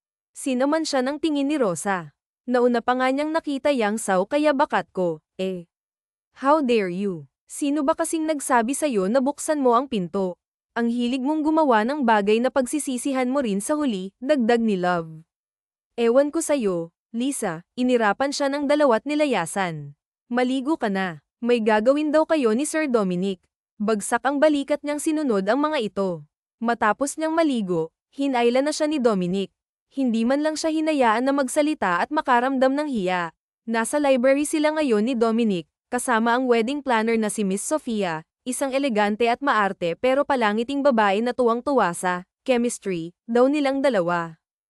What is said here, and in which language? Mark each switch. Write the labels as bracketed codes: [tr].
[tl] Sinaman siya ng tingin ni Rosa. Nauna pa nga niyang nakita yang saw kaya bakat ko, eh. [en] How dare you? [tl] Sino ba kasing nagsabi sa'yo na buksan mo ang pinto? Ang hilig mong gumawa ng bagay na pagsisisihan mo rin sa huli, dagdag ni Love. Ewan ko sa'yo, Lisa, inirapan siya ng dalawat nilayasan. Maligo ka na. May gagawin daw kayo ni Sir Dominic. Bagsak ang balikat niyang sinunod ang mga ito. Matapos niyang maligo, hinayla na siya ni Dominic. Hindi man lang siya hinayaan na magsalita at makaramdam ng hiya. Nasa library sila ngayon ni Dominic, kasama ang wedding planner na si Miss Sofia, isang elegante at maarte pero palangiting babae na tuwang-tuwa sa chemistry daw nilang dalawa.